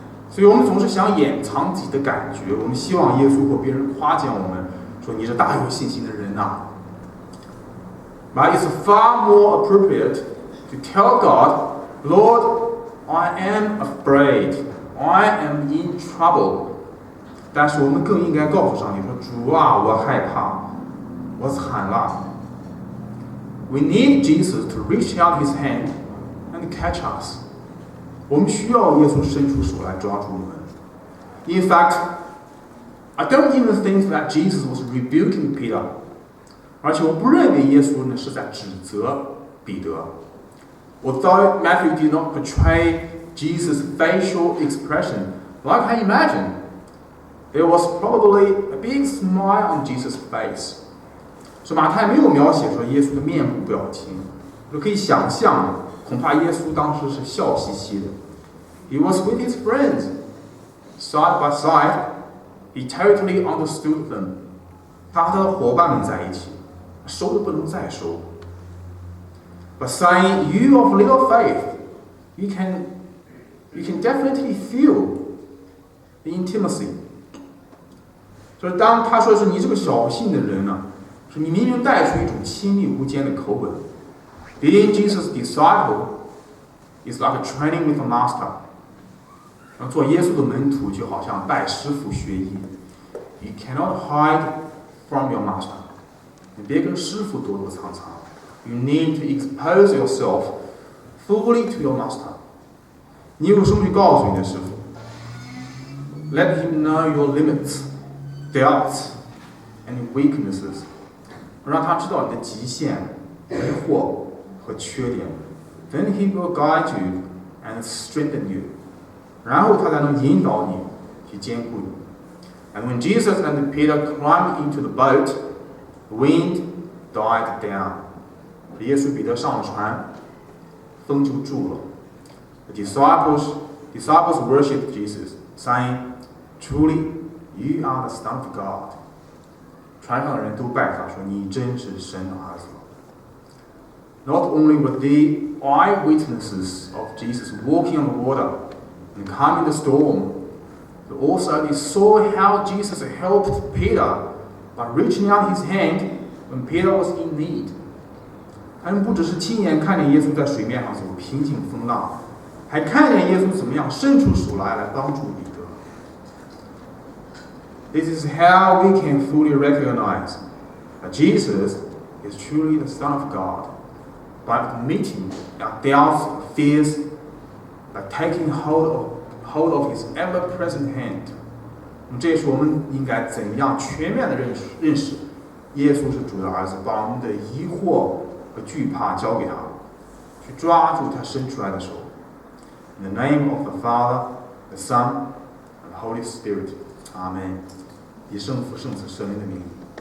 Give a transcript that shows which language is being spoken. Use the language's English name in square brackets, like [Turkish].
[Chinese] 所以我们总是想掩藏自己的感觉，我们希望耶稣或别人夸奖我们，说你是大有信心的人呐。 [English] But it's far more appropriate to tell God, "Lord, I am afraid. I am in trouble." [Chinese] 但是我们更应该告诉上帝说：“主啊，我害怕，我惨了。” [English] We need Jesus to reach out His hand and catch us. [Chinese] 我们需要耶稣伸出手来抓住我们。 [English] In fact, I don't even think that Jesus was rebuking Peter. [Chinese] 而且我不认为耶稣呢是在指责彼得。 [English] Although Matthew did not portray Jesus' facial expression like I imagine, there was probably a big smile on Jesus' face. [Chinese] 说马太没有描写说耶稣的面部表情，就可以想象，恐怕耶稣当时是笑嘻嘻的。 [English] He was with his friends, side by side. He totally understood them. [Chinese] 他和他的伙伴们在一起，收都不能再收。 [English] But saying "you of little faith," you can definitely feel the intimacy. [Chinese] 所以当他说是你这个小信的人呢，是你明明带出一种亲密无间的口吻。 [English] Being Jesus' disciple is like a training with a master. [Chinese] 做耶稣的门徒就好像拜师傅学艺。 [English] You cannot hide from your master. [Chinese] 你别跟师傅躲躲藏藏。 [English] You need to expose yourself fully to your master. [Chinese] 你有什么去告诉你的师傅 [English] ？Let him know your limits, doubts, and weaknesses. [Chinese] 让他知道你的极限、疑惑和缺点。 [English] Then he will guide you and strengthen you. [Chinese] 然后他才能引导你，去坚固你。 [English] And when Jesus and Peter climbed into the boat, the wind died down. [Chinese] 耶稣彼得上了船，风就住了。 [English] The disciples worshipped Jesus, saying, "Truly, you are the Son of God." [Chinese] 船上的人都拜他说：“你真是神的儿子。” [English] Not only were they eyewitnesses of Jesus walking on the water and calming the storm, but also they saw how Jesus helped Peter by reaching out his hand when Peter was in need. [Chinese] 他们不只是亲眼看见耶稣在水面上走，平静风浪，还看见耶稣怎么样伸出手来帮助彼得。 [English] This is how we can fully recognize that Jesus is truly the Son of God, by admitting our doubts and fears, by taking hold of His ever-present hand. [Chinese] 这也是我们应该怎样全面的认识耶稣是主的儿子，把我们的疑惑和惧怕交给他，去抓住他伸出来的手。 [English] In the name of the Father, the Son, and the Holy Spirit. Amen. [Chinese] 以圣父、圣子、圣灵的名。